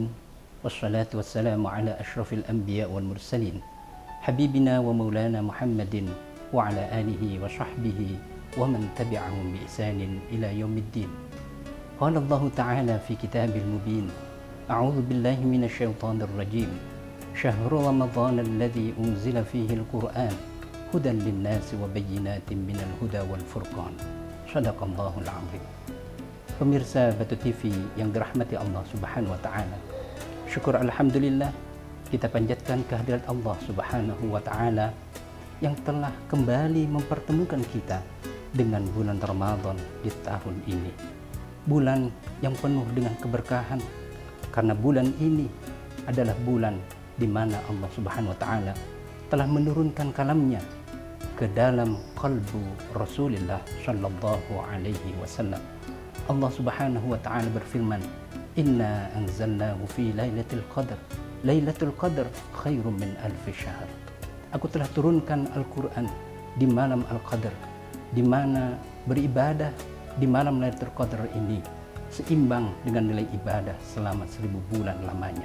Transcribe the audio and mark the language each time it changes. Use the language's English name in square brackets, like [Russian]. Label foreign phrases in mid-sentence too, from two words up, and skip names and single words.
[Arabic] والصلاة والسلام على أشرف الأنبياء والمرسلين. حبيبنا ومولانا محمد وعلى آله وصحبه ومن تبعهم بإحسان إلى يوم الدين. قال الله تعالى في الكتاب المبين. أعوذ بالله من الشيطان الرجيم. شهر رمضان الذي أنزل فيه القرآن هدى للناس وبينات من الهدى والفرقان. صدق الله العظيم. [Indonesian] Pemirsa Batu TV yang dirahmati Allah [Arabic] سبحانه وتعالى. [Indonesian] Syukur alhamdulillah kita panjatkan kehadirat Allah [Arabic] سبحانه وتعالى [Indonesian] yang telah kembali mempertemukan kita dengan bulan Ramadan di tahun ini. Bulan yang penuh dengan keberkahan karena bulan ini adalah bulan di mana Allah [Arabic] سبحانه وتعالى [Indonesian] telah menurunkan kalamnya ke dalam qalbu Rasulullah [Arabic] صلى الله عليه وسلم. الله سبحانه وتعالى berfirman, "إنا أنزلناه في ليلة القدر. ليلة القدر خير من ألف شهر." [Indonesian] Aku telah turunkan Al-Qur'an di malam Al-Qadar, di mana beribadah di malam Lailatul Qadar ini seimbang dengan nilai ibadah selama 1000 bulan lamanya.